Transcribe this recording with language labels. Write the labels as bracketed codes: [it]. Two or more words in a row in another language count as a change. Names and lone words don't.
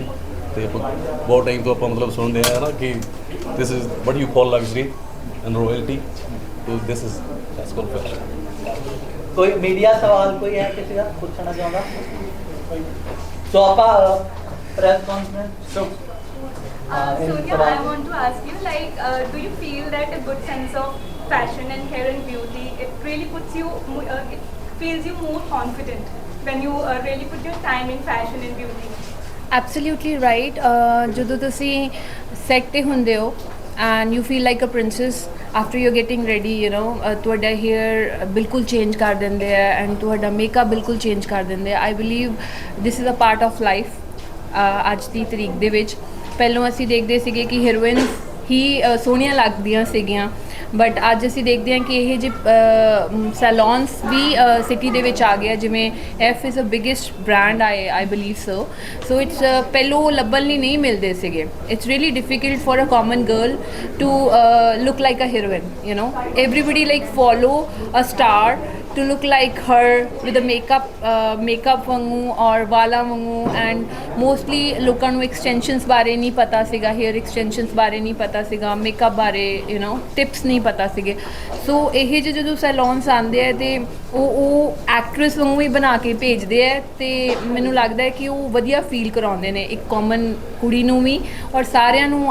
[pa] ਤੇ ਬਹੁਤ ਟਾਈਮ ਤੋਂ ਆਪਾਂ ਮਤਲਬ ਸੁਣਦੇ ਆ ਨਾ ਕਿ [en] this is what you call luxury and royalty, so this is that's called fashion. [pa] ਕੋਈ ਮੀਡੀਆ ਸਵਾਲ ਕੋਈ ਹੈ ਕਿਸੇ ਦਾ ਪੁੱਛਣਾ ਚਾਹੁੰਦਾ? ਸੋ ਆਪਾਂ [en] press conference. So yeah, I want to ask you, like, do you feel that a good sense of fashion and hair and beauty, it really puts you, it feels you more confident when you really put your time in fashion and beauty? Absolutely right. [pa] ਜਦੋਂ ਤੁਸੀਂ ਸੈਟ ਤੇ ਹੁੰਦੇ ਹੋ [en] and you feel like a princess after you're getting ready, you know, [pa] ਤੁਹਾਡਾ hair ਬਿਲਕੁਲ ਚੇਂਜ ਕਰ ਦਿੰਦੇ ਆ and ਤੁਹਾਡਾ ਮੇਕਅਪ ਬਿਲਕੁਲ ਚੇਂਜ ਕਰ ਦਿੰਦੇ ਆ। [en] I believe this is a part of life. [pa] ਅੱਜ ਦੀ ਤਰੀਕ ਦੇ ਵਿੱਚ ਪਹਿਲਾਂ ਅਸੀਂ ਦੇਖਦੇ ਸੀਗੇ ਕਿ ਹੀਰੋਇਨਸ ਹੀ ਸੋਹਣੀਆਂ ਲੱਗਦੀਆਂ ਸੀਗੀਆਂ, ਬਟ ਅੱਜ ਅਸੀਂ ਦੇਖਦੇ ਹਾਂ ਕਿ ਇਹ ਜਿਹੇ ਸੈਲੂਨਸ ਵੀ ਸਿਟੀ ਦੇ ਵਿੱਚ ਆ ਗਿਆ, ਜਿਵੇਂ [en] F is a biggest brand I believe so it's [pa] ਪਹਿਲੋਂ ਲੱਭਣ ਲਈ ਨਹੀਂ ਮਿਲਦੇ ਸੀਗੇ। [en] It's really difficult for a common girl to look like a heroine, you know, everybody like follow a star to look like her with the makeup [pa] ਵਾਂਗੂ ਔਰ ਵਾਲਾਂ ਵਾਂਗੂ। [en] and mostly [pa] ਲੋਕਾਂ ਨੂੰ ਐਕਸਟੈਂਸ਼ਨਸ ਬਾਰੇ ਨਹੀਂ ਪਤਾ ਸੀਗਾ, [en] hair extensions [pa] ਬਾਰੇ ਨਹੀਂ ਪਤਾ ਸੀਗਾ, ਮੇਕਅਪ ਬਾਰੇ [en] you know [pa] ਟਿਪਸ ਨਹੀਂ ਪਤਾ ਸੀਗੇ। ਸੋ ਇਹ ਜਿਹੇ ਜਦੋਂ ਸੈਲੂਨਸ ਆਉਂਦੇ ਆ ਤੇ ਉਹ ਐਕਟਰੈਸ ਵਾਂਗੂ ਹੀ ਬਣਾ ਕੇ ਭੇਜਦੇ ਆ, ਤੇ ਮੈਨੂੰ ਲੱਗਦਾ ਹੈ ਕਿ ਉਹ ਵਧੀਆ ਫੀਲ ਕਰਾਉਂਦੇ ਨੇ ਇੱਕ ਕਾਮਨ ਕੁੜੀ ਨੂੰ ਵੀ ਔਰ ਸਾਰਿਆਂ ਨੂੰ।